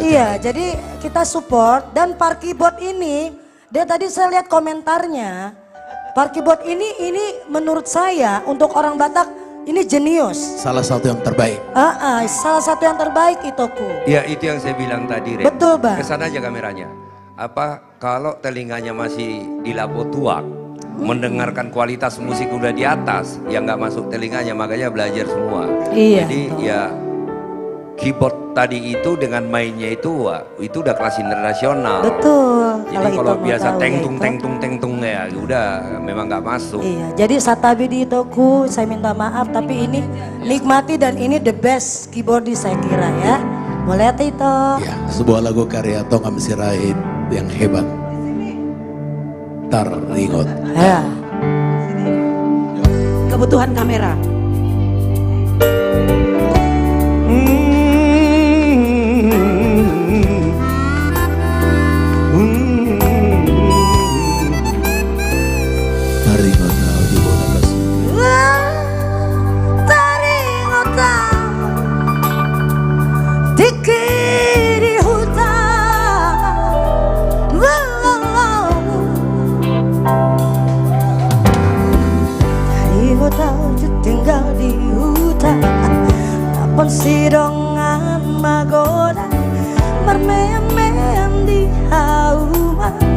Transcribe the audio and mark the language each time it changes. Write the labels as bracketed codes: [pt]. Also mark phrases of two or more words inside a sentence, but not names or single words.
[id] Iya, jadi kita support dan Parkibot ini, dia tadi saya lihat komentarnya, Parkibot ini menurut saya untuk orang Batak ini jenius. Salah satu yang terbaik. Salah satu yang terbaik Itoku. Ya itu yang saya bilang tadi, Ren. Betul, Bang. Kesana aja kameranya. Kalau telinganya masih di lapo tuak, mendengarkan kualitas musik udah di atas, ya nggak masuk telinganya, makanya belajar semua. Iya, Jadi ya keyboard tadi itu dengan mainnya itu, wah, itu udah kelas internasional. Betul. Jadi kalau Ito mau biasa tahu tengtung ya udah memang nggak masuk. Iya, jadi [bbc] Satabi di Itoku, [id] saya minta maaf tapi ini nikmati dan ini [en] the best [id] keyboardis saya kira ya. Boleh Tito. Ya, sebuah lagu karya Tongam Sirait yang hebat. [bbc] Taringot. [id] Ya. Kebutuhan kamera. [bbc] Taringot di bola kasih. Di hutan, taringot tinggal di hutan, kapan sidongan magoda, mermem-mem di hauman.